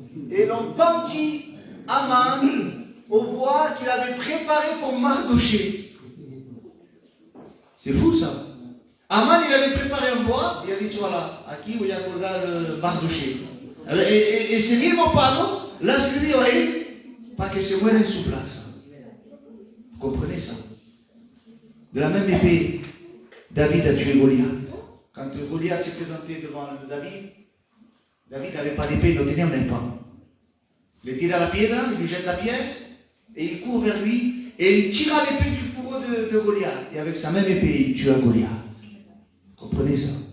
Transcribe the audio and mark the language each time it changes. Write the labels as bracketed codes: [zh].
[fr] Et l'on pendit Aman au bois qu'il avait préparé pour Mardoché. C'est fou ça. Aman, il avait préparé un bois, il a dit, voilà, [es] aquí voy a colgar [fr] Mardoché. [es] Et ese mismo palo [fr] l'a servi [es] a él para que se muera en su place. [fr] Vous comprenez ça? De la même épée, David a tué Goliath. Quand Goliath s'est présenté devant David, David n'avait pas d'épée, il ne tenait même pas. Il tire à [es] la piedra, [fr] il lui jette la pierre, et il court vers lui, et il tira l'épée du fourreau de Goliath. Et avec sa même épée, il tua Goliath. Vous comprenez ça?